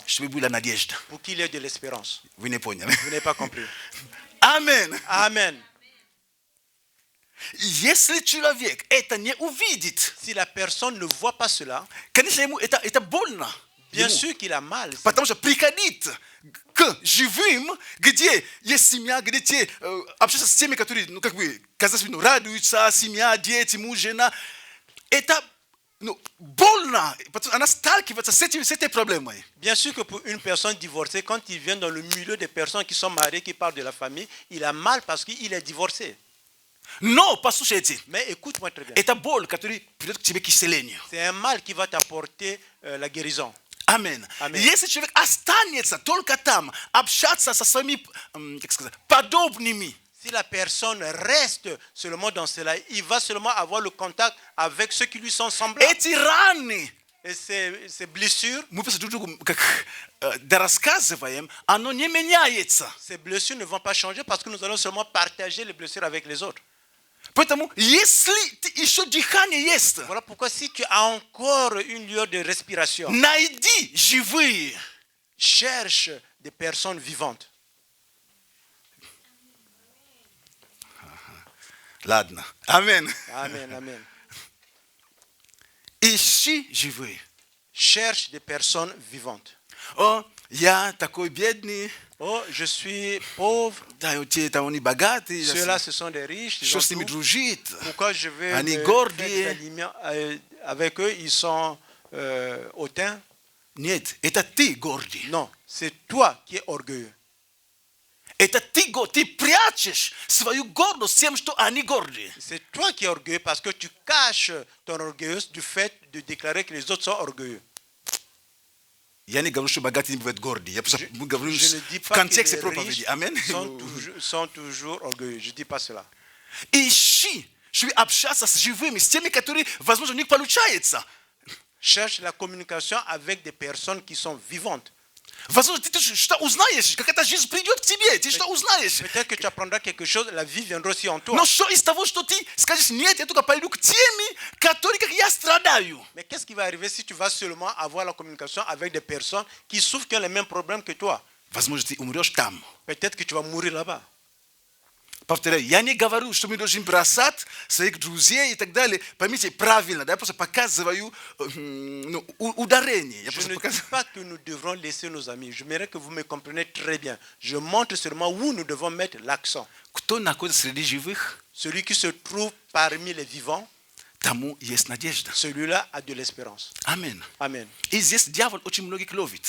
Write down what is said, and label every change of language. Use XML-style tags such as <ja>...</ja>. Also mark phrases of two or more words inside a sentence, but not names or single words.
<fr>Pour qu'il ait de l'espérance. Vous n'avez pas compris. Amen. Amen. Si la personne ne voit pas cela, bien sûr qu'il a mal.</fr> <ru>Que живым, где есть семья, где те общаются с теми, которые, ну как бы, казалось бы, радуются, семья, дети, муж, жена, это больно, потому что она сталкивается с этой проблемой.</ru> <fr>Bien sûr que pour une personne divorcée, quand il vient dans le milieu des personnes qui sont mariées, qui parlent de la famille, il a mal parce qu'il est divorcé.</fr> <ru>Non, послушайте.</ru> <fr>Mais écoute-moi très bien.</fr> <ru>Это боль, которая придет к тебе к исцелению.</ru> <fr>C'est un mal qui va t'apporter la guérison. Amen.</fr> <ru>Если человек останется только там, общаться со своими, как сказать, подобными.</ru> <fr>Si la personne reste seulement dans cela, il va seulement avoir le contact avec ceux qui lui sont semblables.</fr> <ru>Эти раны,</ru> <fr>Et ces blessures,</fr> <ru>мы просто друг другу как да рассказываем, оно не меняется.</ru> <fr>ces blessures ne vont pas changer parce que nous allons seulement partager les blessures avec les autres.</fr> <ru>Поэтому, если еще дыхание есть,</ru> <fr>Voilà pourquoi si tu as encore une lueur de respiration,</fr> <ru>найди живые.</ru> <fr>cherche des personnes vivantes.</fr> <ru>Ладно. Амин.</ru> <fr>Amen, amen.</fr> <ru>Ищи живые.</ru> <fr>Cherche des personnes vivantes.</fr> <ru>О, я такой бедный,</ru> <fr>Oh, je suis pauvre.</fr> <ru>да, те там они богатые,</ru> <fr>Ceux-là, ce sont des riches. Ils</fr> <ru>что</ru> <fr>ont</fr> <ru>с ними</ru> <fr>tout.</fr> <ru>дружить?</ru> <fr>Pourquoi je vais</fr> <ru>Они</ru> <fr>me</fr> <ru>гордые.</ru> <fr>faire des aliments, avec eux? Ils sont hautains.</fr> <ru>Нет, это ты гордый.</ru> <fr>Non, c'est toi qui es orgueilleux.</fr> <ru>Это ты прячешь свою гордость тем, что они гордые.</ru> <fr>C'est toi qui es orgueilleux parce que tu caches ton orgueil du fait de déclarer que les autres sont orgueilleux.</fr> <ru>Я не говорю, что богатые не бывают гордые. Я просто говорю</ru> <fr>Je ne dis</fr> <ru>в</ru> <fr>pas que</fr> <ru>контексте</ru> <fr>les</fr> <ru>проповеди.</ru> <fr>riches</fr> <ru>Амин.</ru> <fr>sont toujours orgueilleux. Je ne dis pas cela.</fr> <ru>Ищи, чтобы общаться с живыми, с теми, которые, возможно, у них получается.</ru> <fr>Cherche la communication avec des personnes qui sont vivantes.</fr> <ru>Возможно, ты что узнаешь, как эта жизнь придет к тебе, ты что узнаешь.</ru> <fr>Peut-être que tu apprendras quelque chose, la vie viendra aussi en toi.</fr> <ru>Но что из того, что ты скажешь, нет, я только пойду к теми, которые, как я, страдаю.</ru> <fr>Mais qu'est-ce qui va arriver si tu vas seulement avoir la communication avec des personnes qui souffrent, qui ont les mêmes problèmes que toi?</fr> <ru>Возможно, ты умрешь там.</ru> <fr>Peut-être que tu vas mourir là-bas.</fr> <ru>Повторяю, я не говорю, что мы должны бросать своих друзей и так далее. Поймите правильно, да, я просто показываю ударение. Я</ru> <fr>Je</fr> <ru>просто</ru> <fr>ne dis</fr> <ru>показываю.</ru> <fr>pas que nous devrons laisser nos amis. Je voudrais que vous me compreniez très bien. Je montre seulement où nous devons mettre l'accent.</fr> <ru>Кто находится среди живых,</ru> <fr>Celui qui se trouve parmi les vivants,</fr> <ru>тому есть надежда.</ru> <fr>celui-là a de l'espérance.</fr> <ru>Амин.</ru> <fr>Amen.</fr> <ru>И здесь дьявол очень многих ловит.</ru>